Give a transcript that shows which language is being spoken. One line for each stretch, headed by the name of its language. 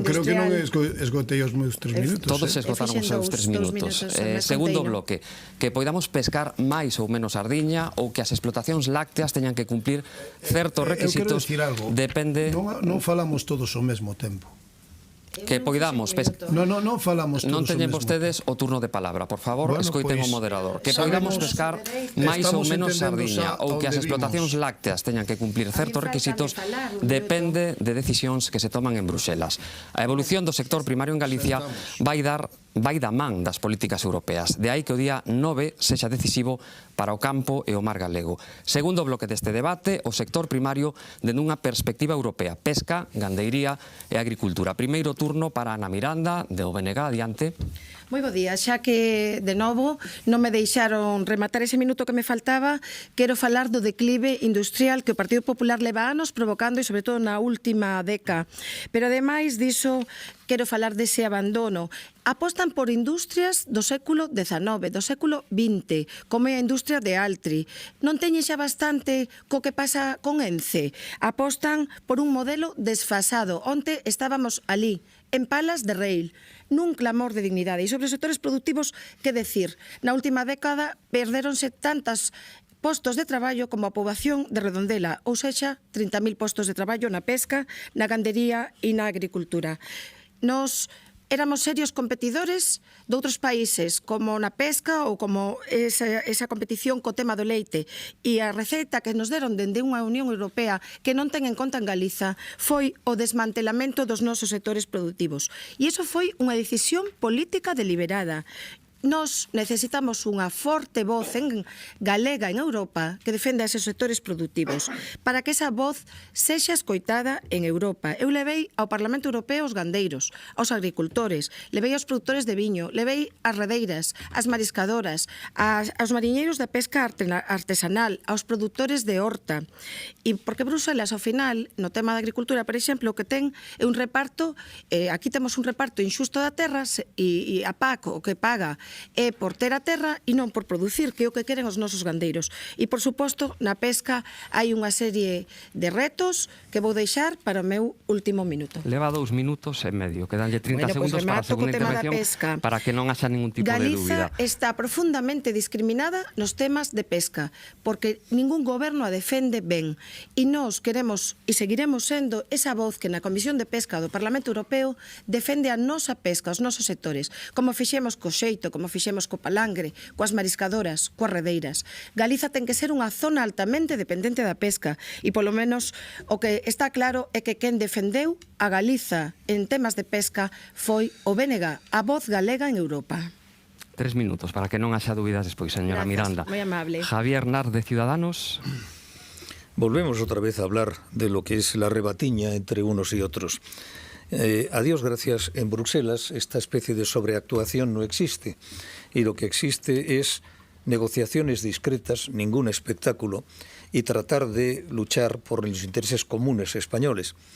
Galician: Eu creo que non esgotei os meus 3 minutos. Todos esgotaron os seus 3 minutos. Segundo bloque, que poidamos pescar máis ou menos sardiña ou que as explotacións lácteas teñan que cumplir certos requisitos. Depende... Non falamos todos ao mesmo tempo. Que poidamos pescar... Non falamos todos non teñen ao mesmo vostedes o turno de palabra, por favor, escoiten o moderador. Que poidamos pescar máis ou menos sardiña ou que as explotacións lácteas teñan que cumplir certos requisitos depende de decisións que se toman en Bruxelas. A evolución do sector primario en Galicia vai da man das políticas europeas. De aí que o día 9 sexa decisivo para o campo e o mar galego. Segundo bloque deste debate, o sector primario dende unha perspectiva europea. Pesca, gandeiría e agricultura. Primeiro turno para Ana Miranda, de OBNG, adiante. Moi bo día, xa que de novo non me deixaron rematar ese minuto que me faltaba, quero falar do declive industrial que o Partido Popular leva anos provocando e sobre todo na última década. Pero ademais diso, quero falar dese abandono. Apostan por industrias do século XIX, do século XX, como é a industria de Altri. Non teñen xa bastante co que pasa con Ence. Apostan por un modelo desfasado. Onte estábamos ali, en Palas de Rail, nun clamor de dignidade. E sobre os sectores productivos, que decir? Na última década perdéronse tantas postos de traballo como a poboación de Redondela, ou sexa, 30.000 postos de traballo na pesca, na gandería e na agricultura. Nos éramos serios competidores de outros países, como na pesca ou como esa competición co tema do leite. E a receita que nos deron dende unha Unión Europea que non ten en conta en Galiza foi o desmantelamento dos nosos sectores productivos. E iso foi unha decisión política deliberada. Nos necesitamos unha forte voz en galega en Europa que defenda eses sectores productivos para que esa voz sexa escoitada en Europa. Eu levei ao Parlamento Europeo os gandeiros, aos agricultores, levei aos produtores de viño, levei as redeiras, as mariscadoras, aos mariñeiros da pesca artesanal, aos produtores de horta. E porque Bruxelas, ao final, no tema da agricultura, por exemplo, o que ten é un reparto, aquí temos un reparto injusto da terra e a PAC o que paga é por ter a terra e non por producir, que é o que queren os nosos gandeiros. E, por suposto, na pesca hai unha serie de retos que vou deixar para o meu último minuto. Leva 2 minutos e medio, quedanlle 30 segundos para a segunda intervención para que non haxa ningún tipo de dúbida. Galiza está profundamente discriminada nos temas de pesca, porque ningún goberno a defende ben. E nós queremos e seguiremos sendo esa voz que na Comisión de Pesca do Parlamento Europeo defende a nosa pesca, os nosos sectores, como fixemos co xeito, como fixemos co palangre, coas mariscadoras, coas redeiras. Galiza ten que ser unha zona altamente dependente da pesca e, polo menos, o que está claro é que quen defendeu a Galiza en temas de pesca foi o BNG, a voz galega en Europa. 3 minutos, para que non haxa dúbidas despois, señora Miranda. Moi amable. Javier Nart, de Ciudadanos.
Spanish: Volvemos otra vez a hablar de lo que es la rebatiña entre unos y otros. A Dios gracias, en Bruselas esta especie de sobreactuación no existe y lo que existe es negociaciones discretas, ningún espectáculo y tratar de luchar por los intereses comunes españoles.